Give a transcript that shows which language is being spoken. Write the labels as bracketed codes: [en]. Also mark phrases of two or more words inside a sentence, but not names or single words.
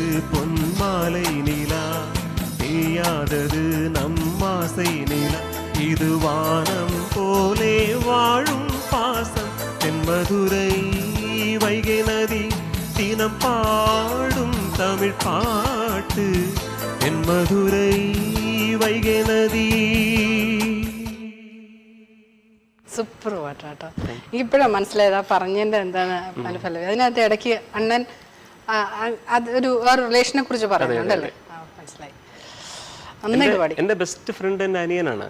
[ta] பொன்மாலை நிலா தேயாதது நம்மாசை நிலா இது வானம் போலே வாழும் பாசம் தென்மதுரை வைகை நதி தினம் பாடும் தமிழ் பாட்டு தென்மதுரை வைகை നദി. [ml] സൂപ്പർ പാട്ടാട്ടോ. ഇപ്പോഴാണ് മനസ്സിലായതാ പറഞ്ഞതിന്റെ എന്താണ് അനുഫലം. അതിനകത്ത് ഇടയ്ക്ക് അണ്ണൻ അതൊരു റിലേഷനെ കുറിച്ച് പറയുന്നുണ്ടല്ലേ? മനസ്സിലായി. നന്നായിട്ട് പാടി. എന്റെ ബെസ്റ്റ് ഫ്രണ്ട് എന്റെ അനിയനാണ്.